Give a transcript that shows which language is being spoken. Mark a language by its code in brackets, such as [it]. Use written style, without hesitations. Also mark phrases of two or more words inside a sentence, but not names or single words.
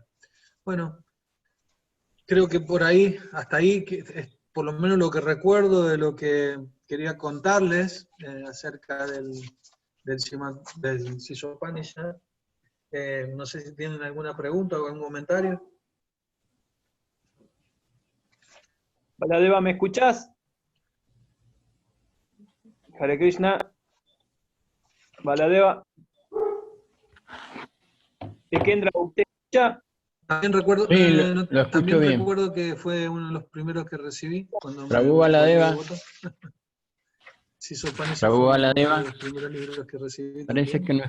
[es] Bueno, creo que por ahí, hasta ahí, es por lo menos lo que recuerdo de lo que quería contarles acerca del Sisa Upanishad. No sé si tienen alguna pregunta o algún comentario. Baladeva, ¿me escuchás? Hare Krishna. Baladeva. Kendra, ¿usted escucha? También recuerdo, Sí, lo escucho también bien. recuerdo que fue uno de los primeros que recibí cuando Prabhu me Baladeva. Sisa Upanishad Prabhu fue uno Baladeva. de los primeros libros que recibí Parece también. que no